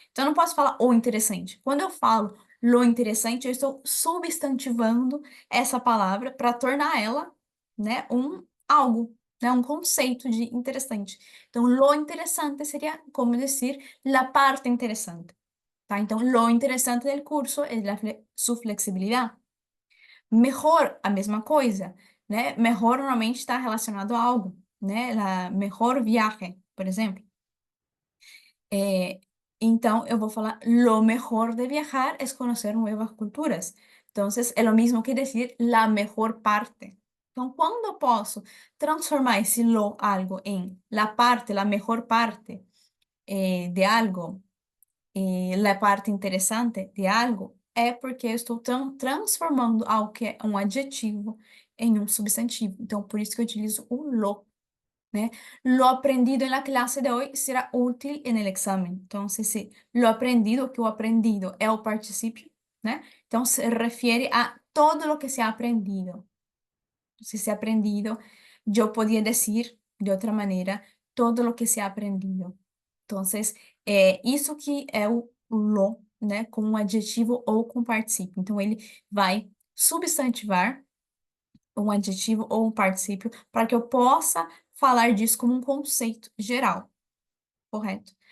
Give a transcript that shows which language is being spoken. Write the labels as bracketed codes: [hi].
[pt] Então, eu não posso falar o interessante. Quando eu falo [es] lo interessante, [pt] eu estou substantivando essa palavra para tornar ela, né, um algo, né, um conceito de interessante. Então, [es] lo interessante [pt] seria como dizer [es] la parte interessante, [pt] tá? [es] Então, lo interessante del curso é su flexibilidad. [pt] Melhor, a mesma coisa, né? Melhor normalmente está relacionado a algo, né? [es] La mejor viaje, [pt] por exemplo. Eh, então, eu vou falar, [es] lo mejor de viajar es conocer nuevas culturas. Entonces, é lo mismo que decir la mejor parte. [pt] Então, quando eu posso transformar esse lo algo em la parte, [es] la mejor parte de algo, la parte interessante de algo, [pt] é porque eu estou transformando algo que é um adjetivo em um substantivo. Então, por isso que eu utilizo o lo, né? [es] Lo aprendido en la clase de hoy será útil en el examen. [pt] Então, se [es] lo aprendido, [pt] que o aprendido é o particípio, né? Então, se refere a [es] todo lo que se ha aprendido. Se ha aprendido, yo podía decir de outra maneira, todo lo que se ha aprendido. [pt] Então, isso que é o lo, né, com um adjetivo ou com particípio. Então, ele vai substantivar um adjetivo ou um particípio para que eu possa falar disso como um conceito geral, correto?